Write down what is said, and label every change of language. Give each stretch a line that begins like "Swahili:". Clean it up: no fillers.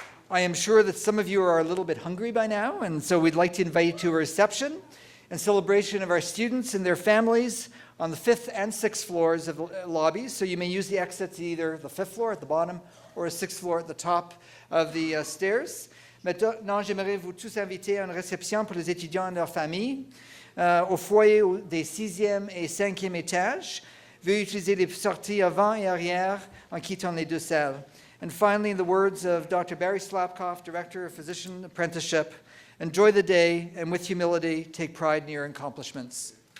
English: I am sure that some of you are a little bit hungry by now, and so we'd like to invite you to a reception and celebration of our students and their families on the 5th and 6th floors of the lobbies. So you may use the exits either the 5th floor at the bottom or a 6th floor at the top of the stairs.
French: Maintenant, j'aimerais vous tous inviter à une réception pour les étudiants et leurs familles au foyer des 6e et 5e étages. Veuillez utiliser les sorties avant et arrière en quittant les deux salles.
English: And finally, in the words of Dr. Barry Slapkoff, Director of Physician Apprenticeship, enjoy the day and with humility, take pride in your accomplishments.